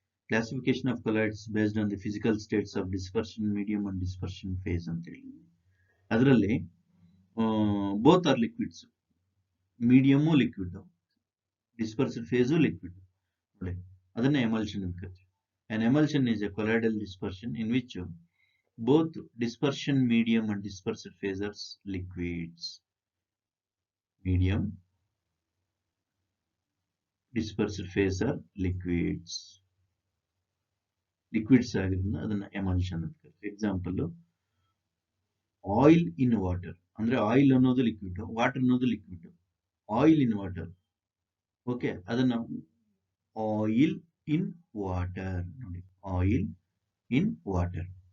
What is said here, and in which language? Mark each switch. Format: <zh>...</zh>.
<en>classification of colloids based on the physical states of dispersion, medium and dispersion phase</en> <kn>ಅಂತ ಹೇಳಿ.</kn> <en>ಅದರಲ್ಲಿ both are liquids, medium liquid, dispersed phase liquid.</en> <kn>ಅದನ್ನ emulsion ಅಂತ ಕರಿತೀವಿ.</kn> <en>An emulsion is a colloidal dispersion in which both dispersion medium and dispersed phase are liquids. Medium, dispersed phase are liquids.</en> <kn>Liquids ಆಗಿರೋದ್ರಿಂದ ಅದನ್ನ emulsion ಅಂತ ಕರಿತೀವಿ. Example oil in water, ಅಂದ್ರೆ oil ಅನ್ನೋದು liquid, water ಅನ್ನೋದು liquid.</kn> <en>Oil in water, okay, ಅದನ್ನ oil in water ನೋಡಿ, oil in water.</en>